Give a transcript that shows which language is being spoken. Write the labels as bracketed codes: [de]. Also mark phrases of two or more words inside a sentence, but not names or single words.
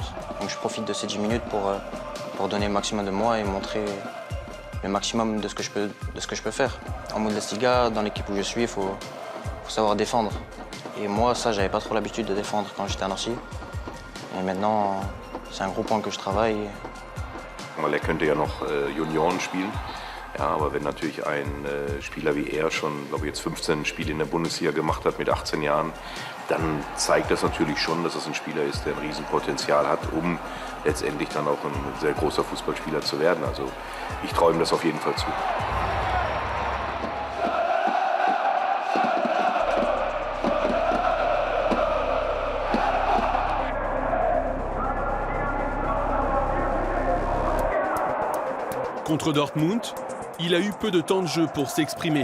[fr] Donc je profite de ces 10 minutes pour donner le maximum de moi et montrer le maximum de ce que je peux faire. En Bundesliga, dans l'équipe où je suis, il faut savoir défendre. Et moi, ça, j'avais pas trop l'habitude de défendre quand j'étais à Nancy. Et maintenant, c'est un gros point que je travaille. [de] Weil er könnte ja noch Junioren spielen. Ja, aber wenn natürlich ein Spieler wie er schon, glaube ich, jetzt 15 Spiele in der Bundesliga gemacht hat mit 18 Jahren, dann zeigt das natürlich schon, dass es ein Spieler ist, der ein Riesenpotenzial hat, um letztendlich dann auch ein sehr großer Fußballspieler zu werden. Also ich traue ihm das auf jeden Fall zu. [fr] Contre Dortmund, il a eu peu de temps de jeu pour s'exprimer.